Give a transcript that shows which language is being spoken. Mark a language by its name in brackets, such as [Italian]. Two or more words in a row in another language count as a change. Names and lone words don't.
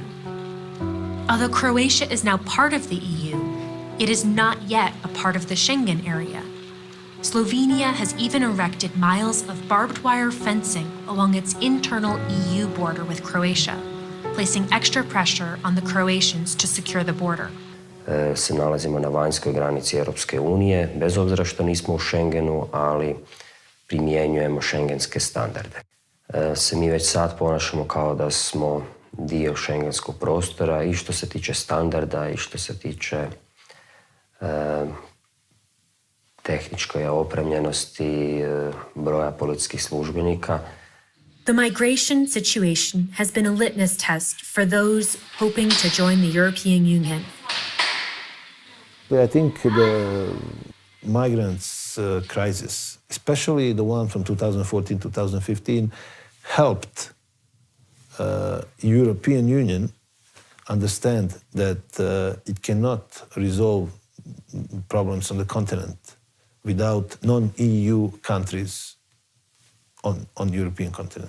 [English] Although Croatia is now part of the EU, it is not yet a part of the Schengen area. Slovenia has even erected miles of barbed wire fencing along its internal EU border with Croatia, placing extra pressure on the Croatians to secure the border. [Croatian] Se nalazimo na vanjskoj granici Europske unije, bez obzira što nismo u Schengenu, ali primjenjujemo šengenske standarde. Se mi već sad ponašamo kao da smo dio šengenskog prostora i što se tiče standarda i što se tiče tehničke opremljenosti, broja policijskih službenika. [English] The migration situation has been a litmus test for those hoping to join the European Union. I think the migrants crisis, especially the one from 2014-2015, helped European Union understand that it cannot resolve problems on the continent without non-EU countries on European continent.